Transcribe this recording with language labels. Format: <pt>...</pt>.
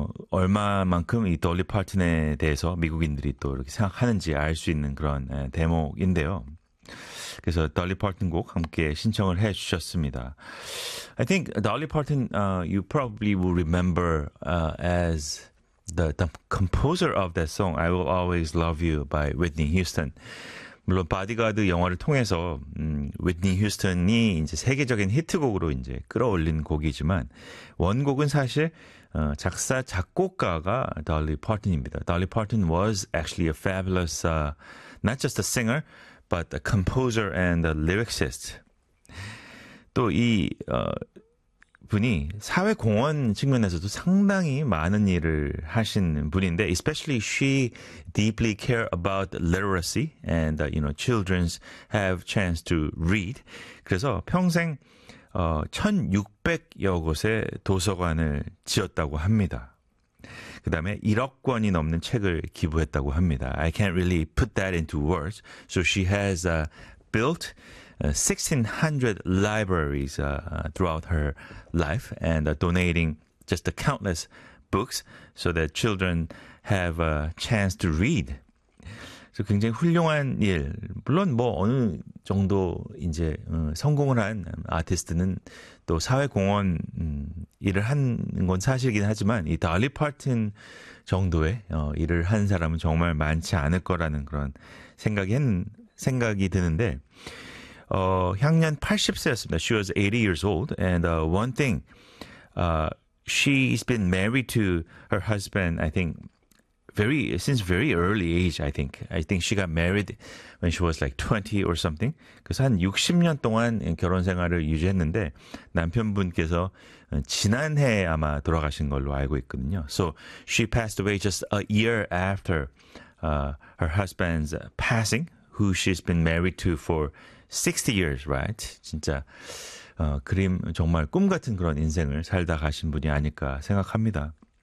<ko>얼마만큼 이 돌리 파튼에 대해서 미국인들이 또 이렇게 생각하는지 알수 있는 그런 대목인데요. 그래서 돌리 파튼 곡 함께 신청을 해 주셨습니다.</ko> <en>I think Dolly Parton, you probably will remember as the composer of that song, I Will Always Love You by Whitney Houston.</en> <ko>물론 바디가드 영화를 통해서 위트니 휴스턴이 이제 세계적인 히트곡으로 이제 끌어올린 곡이지만 원곡은 사실 작사 작곡가가 달리 파튼입니다.</ko> <en>달리 파튼 was actually a fabulous not just a singer but a composer and a lyricist.</en> <ko>또이 분이 사회공헌 측면에서도 상당히 많은 일을 하신 분인데,</ko> <en>especially she deeply care about literacy and you know children's have chance to read.</en> <ko>그래서 평생 1,600여 곳의 도서관을 지었다고 합니다. 그다음에 1억 권이 넘는 책을 기부했다고 합니다.</ko> <en>I can't really put that into words. So she has built 1,600 libraries throughout her life and donating just the countless books so that children have a chance to read.</en> <ko>그래서 굉장히 훌륭한 일. 물론 뭐 어느 정도 이제 성공을 한 아티스트는 또 사회공헌 일을 한건 사실이긴 하지만 이 달리 파튼 정도의 일을 한 사람은 정말 많지 않을 거라는 그런 생각이 드는데 향년 80세였습니다.</ko> <en>She was 80 years old. And one thing, she's been married to her husband, I think, since very early age, I think. I think she got married when she was like 20 or something.</en> <ko>그래서 한 60년 동안 결혼 생활을 유지했는데 남편분께서 지난해 아마 돌아가신 걸로 알고 있거든요.</ko> <en>So she passed away just a year after her husband's passing, who she's been married to for 60 years, right?</en> <ko>진짜 정말 꿈 같은 그런 인생을 살다 가신 분이 아닐까 생각합니다.</ko>